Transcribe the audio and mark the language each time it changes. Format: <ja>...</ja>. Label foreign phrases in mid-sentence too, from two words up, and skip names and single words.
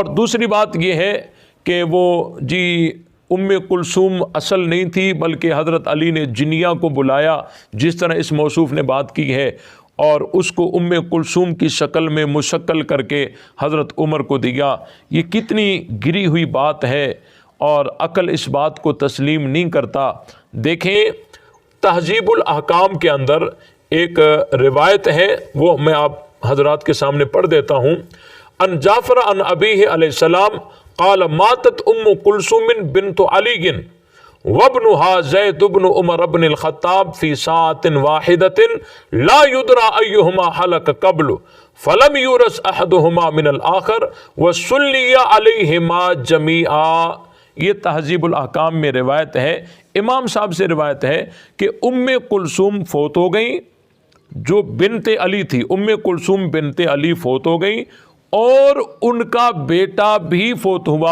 <ur>اور دوسری بات یہ ہے کہ وہ جی ام کلثوم اصل نہیں تھی، بلکہ حضرت علی نے جنیہ کو بلایا، جس طرح اس موصوف نے بات کی ہے، اور اس کو ام کلثوم کی شکل میں متشکل کر کے حضرت عمر کو دیا. یہ کتنی گری ہوئی بات ہے اور عقل اس بات کو تسلیم نہیں کرتا. دیکھیں، تہذیب الاحکام کے اندر ایک روایت ہے، وہ میں آپ حضرات کے سامنے پڑھ دیتا ہوں.</ur> <ar>عن جعفر عن أبيه عليه السلام قال ماتت أم كلثوم بنت علي وابنها زيد بن عمر بن الخطاب في ساعة واحدة لا يدرى أيهما هلك قبل فلم يورث أحدهما من الآخر وصلي عليهما جميعا.</ar> <ur>یہ تہذیب الاحکام میں روایت ہے، امام صاحب سے روایت ہے کہ ام کلثوم فوت ہو گئی، جو بنت علی تھی، ام کلثوم بنت علی فوت ہو گئی، اور ان کا بیٹا بھی فوت ہوا.</ur>